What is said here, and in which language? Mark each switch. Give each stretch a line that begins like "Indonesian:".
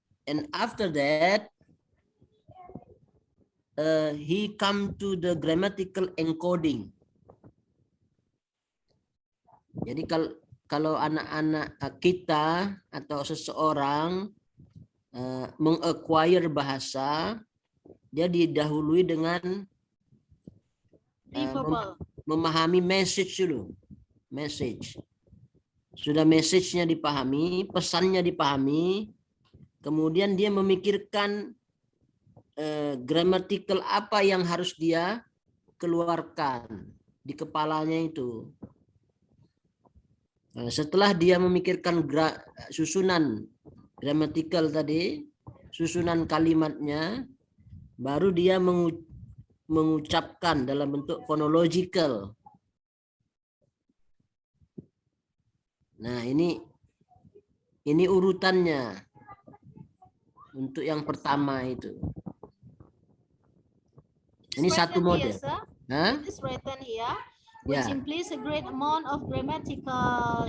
English: and after that he come to the grammatical encoding.
Indonesian: Jadi kalau anak-anak kita atau seseorang mengacquire bahasa, dia didahului dengan memahami message dulu. Message. Sudah message-nya dipahami, pesannya dipahami, kemudian dia memikirkan grammatical apa yang harus dia keluarkan di kepalanya itu. Setelah dia memikirkan susunan grammatical tadi, susunan kalimatnya, baru dia mengucapkan dalam bentuk phonological. Nah, ini urutannya untuk yang pertama itu. Ini satu model.
English: It is written here, which implies a great amount of grammatical.